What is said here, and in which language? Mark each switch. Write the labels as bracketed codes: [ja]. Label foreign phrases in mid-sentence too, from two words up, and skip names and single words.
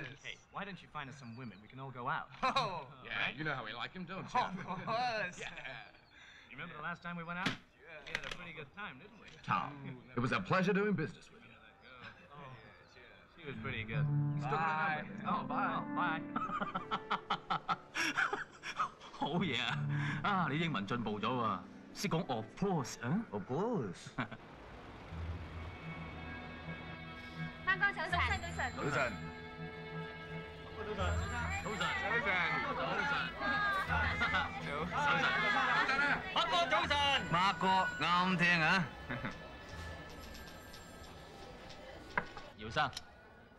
[en] Hey, why don't you find us some women? We can all go out. Oh. Yeah, you know how we like him, don't you? Of course. Yeah. You remember the last time we went out? We had a pretty good time, didn't we? Tom, it was a pleasure doing business with you. Oh, she was pretty good. Bye. Oh, bye. Oh, bye. [yue] 好嘢啊！啊，你英文進步咗喎，識講 [en] of course [yue] 啊 [en] Of course. [yue] 翻工早晨，早晨。早晨。早晨，早晨，發哥早晨，馬哥啱聽啊！姚生，